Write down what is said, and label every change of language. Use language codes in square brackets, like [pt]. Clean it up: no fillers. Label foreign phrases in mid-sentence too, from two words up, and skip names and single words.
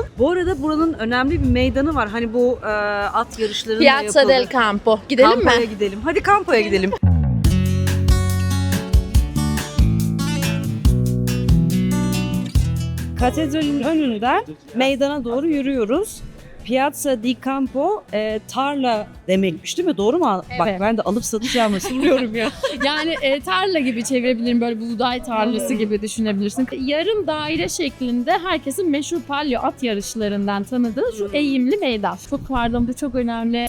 [tr] Bu arada buranın önemli bir meydanı var. Hani bu at yarışlarının da Piazza yapıldığı. del Campo. Gidelim Campo'ya mi? gidelim. Hadi Campo'ya gidelim. Katedralin önünden meydana doğru yürüyoruz. Piazza di Campo tarla demekmiş değil mi? Doğru mu? Bak Evet. ben de alıp satacağımı soruyorum ya. Yani tarla gibi çevirebilirim, böyle buğday tarlası gibi düşünebilirsin. Yarım daire şeklinde herkesin meşhur palio at yarışlarından tanıdığı şu eğimli meydan. Çok pardon, bu çok önemli.